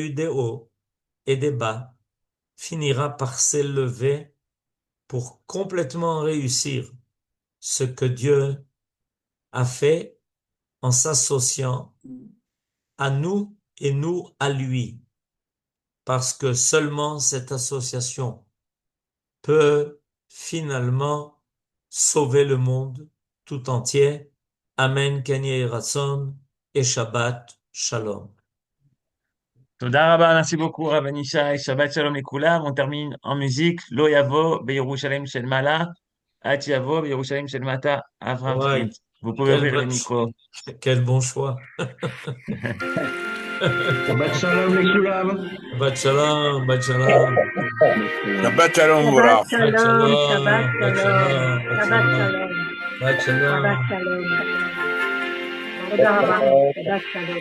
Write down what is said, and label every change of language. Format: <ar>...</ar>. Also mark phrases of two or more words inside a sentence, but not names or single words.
<fr>eu des hauts et des bas, finira par s'élever pour complètement réussir ce que Dieu a fait en s'associant à nous et nous à lui, parce que seulement cette association peut finalement sauver le monde tout entier.</fr> <he>אמן, כן יהי רצון, et שבת שלום. תודה רבה,</he> <fr>merci beaucoup, Rabban Ishai.</fr> <he>שבת שלום לכולם.</he> <fr>On termine en musique.</fr> <he>לא יבוא, בירושלים של מעלה, עד יבוא, בירושלים של מטה, אברם</he> <fr>Ouais, Fried. Vous pouvez ouvrir le micro. quel bon choix.</fr> <he>שבת שלום לכולם. שבת שלום, שבת שלום. שבת שלום Shabbat Vurach. Shabbat shalom, Shalom, Shabbat Shabbat shalom, Shalom, Shabbat Shabbat shalom, Shalom. שבת שלום. תודה רבה, שבת שלום.</he>